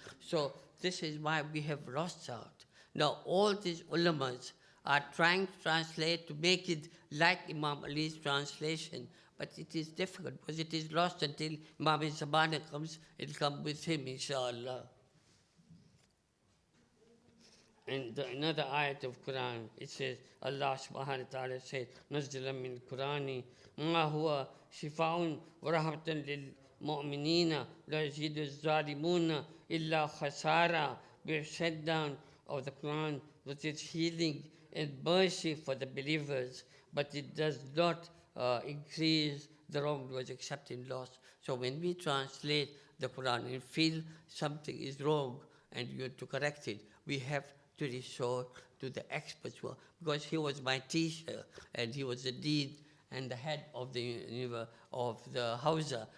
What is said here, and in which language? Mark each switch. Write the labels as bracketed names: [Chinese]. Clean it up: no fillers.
[English] So this is why we have lost out. Now all these ulamas are trying to translate to make it like Imam Ali's translation, but it is difficult because it is lost until Imam Zabana comes. It will come with him, inshallah. [Arabic] And another ayat of Quran, it says, Allah subhanahu wa ta'ala says, نزل من القرآن ما هو شفاء ورحمة للمؤمنين لا يزيد الظالمون إلا خسارة. [English] We have set down of the Quran with its healing and mercy for the believers, but it does not increase the wrongdoers except in loss. So when we translate the Quran and feel something is wrong and you have to correct it, we have to resort to the experts, because he was my teacher and he was the dean and the head of the Hausa.